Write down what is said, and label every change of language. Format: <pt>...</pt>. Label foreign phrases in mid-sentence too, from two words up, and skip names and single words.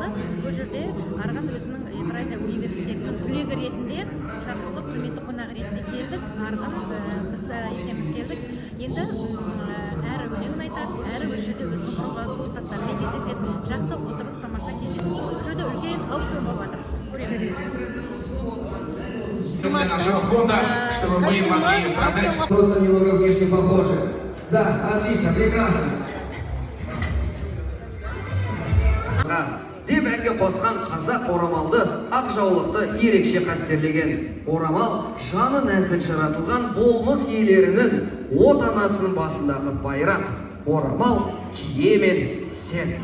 <kk>Бұл жерде Арғын өзінің Евразия университетінің түлегі ретінде шақырылып, құрметті қонақ ретінде келдік. Арғын біз екеуміз келдік. Енді әрі өлеңін айтады, әрі осы жерде өзінің курстастарымен кездеседі. Жақсы отырыс, тамаша кездесу. Бұл жерде үлкен аукцион болып жатыр. Көреміз.</kk> <ru>Просто немного внешне похожи. Да, отлично, прекрасно.</ru> <kk>Деп әнге қосқан қазақ орамалды ақ жаулықты ерекше қастерлеген. Орамал жаны нәзік жаратылған болмыс иелерінің отанасының басындағы байрақ. Орамал кие мен серт.</kk>